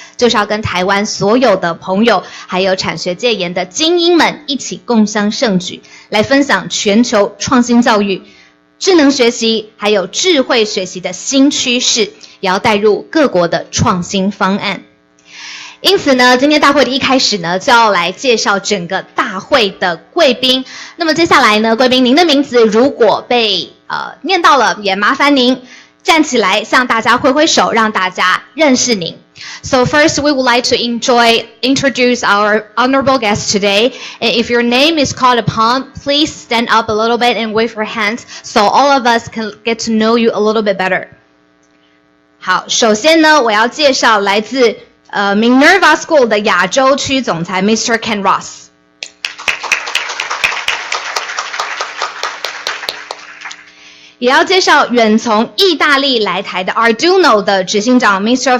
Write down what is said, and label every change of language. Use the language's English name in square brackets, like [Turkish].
[Chinese] 就是要跟台湾所有的朋友，还有产学界研的精英们一起共襄盛举，来分享全球创新教育、智能学习还有智慧学习的新趋势，也要带入各国的创新方案。因此呢，今天大会的一开始呢，就要来介绍整个大会的贵宾。那么接下来呢，贵宾您的名字如果被念到了，也麻烦您站起来向大家挥挥手，让大家认识您。 [English] So first, we would like to introduce our honorable guest today. And if your name is called upon, please stand up a little bit and wave your hands so all of us can get to know you a little bit better. [Chinese] 好，首先呢，我要介绍来自Minerva School 的亚洲区总裁 Mr. Ken Ross。也要介绍远从意大利来台的 Arduino 的执行长 Mr.